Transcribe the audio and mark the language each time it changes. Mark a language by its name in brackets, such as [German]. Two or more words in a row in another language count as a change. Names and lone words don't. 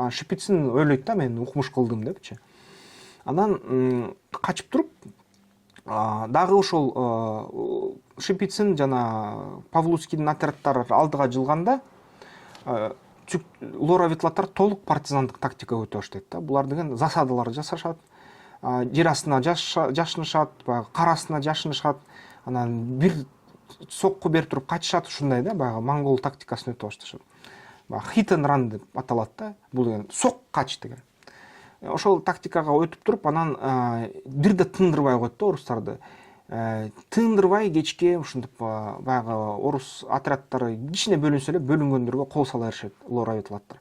[Kyrgyz] Шипицин ойлойт да, мен укмуш кылдым депчи. Анан качып туруп, дагы ошол Шипицин жана Павлуцкийдин отрядтары алдыга жылганда, лора-ветлаттар толук партизандык тактика өтө баштайт да. Булар деген засадалар жасашат, жер астына жашынышат, кар астына жашынышат, анан бир сокку берип туруп качышат, ушундай да, баягы монгол тактикасын өтө башташат. [English] Hit and run [Kyrgyz] деп аталат да, бул деген сок кач деген. Ошол тактикага өтүп туруп, анан бирде тындырбай коет да орустарды. Тындырбай кечке ушинтип баягы орус отрядтары кичине бөлүнсө эле бөлүнгөндөргө кол сала беришет лора-ветлаттар.